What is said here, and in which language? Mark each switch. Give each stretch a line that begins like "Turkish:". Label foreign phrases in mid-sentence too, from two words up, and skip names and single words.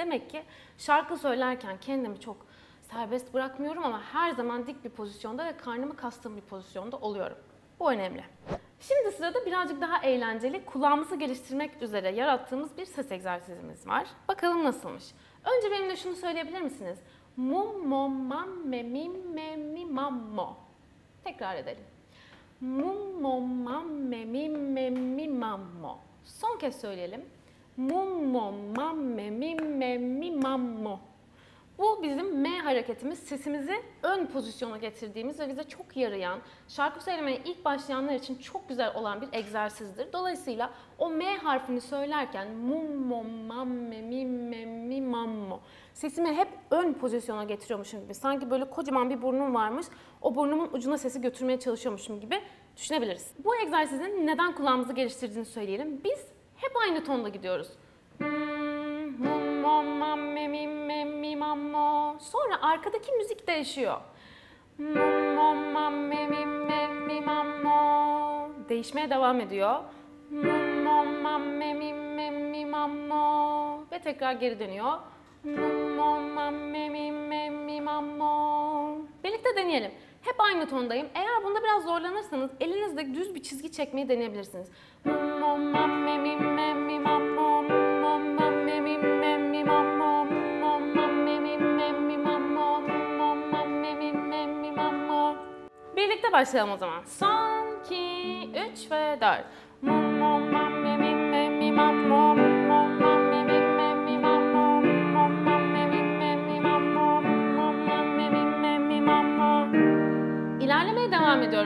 Turkish: Demek ki şarkı söylerken kendimi çok serbest bırakmıyorum ama her zaman dik bir pozisyonda ve karnımı kastığım bir pozisyonda oluyorum. Bu önemli. Şimdi sırada birazcık daha eğlenceli, kulağımızı geliştirmek üzere yarattığımız bir ses egzersizimiz var. Bakalım nasılmış? Önce benimle şunu söyleyebilir misiniz? Mum, mom, mam, me, mim, me, mi, mam, mo. Tekrar edelim. Mum, mom, mam, me, mim, me, mi, mam, mo. Son kez söyleyelim. Mum, mom, mam, me, mim, me, mi, mam, mo. Bu bizim M hareketimiz, sesimizi ön pozisyona getirdiğimiz ve bize çok yarayan, şarkı söylemeye ilk başlayanlar için çok güzel olan bir egzersizdir. Dolayısıyla o M harfini söylerken mum, mom, mam, me, mim, me, mi, mam, mo. Sesimi hep ön pozisyona getiriyormuşum gibi. Sanki böyle kocaman bir burnum varmış, o burnumun ucuna sesi götürmeye çalışıyormuşum gibi düşünebiliriz. Bu egzersizin neden kulağımızı geliştirdiğini söyleyelim. Biz hep aynı tonda gidiyoruz. Mum, mom, mam, me, mim, me, mi, mam, mo. Sonra arkadaki müzik değişiyor. Mum, mom, mam, me, mim, me, mi, mam, mo. Değişmeye devam ediyor. Mum, mom, mam, me, mim, me, mi, mam, mo. Ve tekrar geri dönüyor. Mum, mom, mam, me, mim, me, mi, mam, mo. Birlikte deneyelim. Hep aynı tondayım. Eğer bunda biraz zorlanırsanız elinizde düz bir çizgi çekmeyi deneyebilirsiniz. Mum, mom, mam, me, mim, me, mi, mam, mo. Birlikte başlayalım o zaman. Son, 2, 3 ve 4. İlerlemeye devam ediyorum.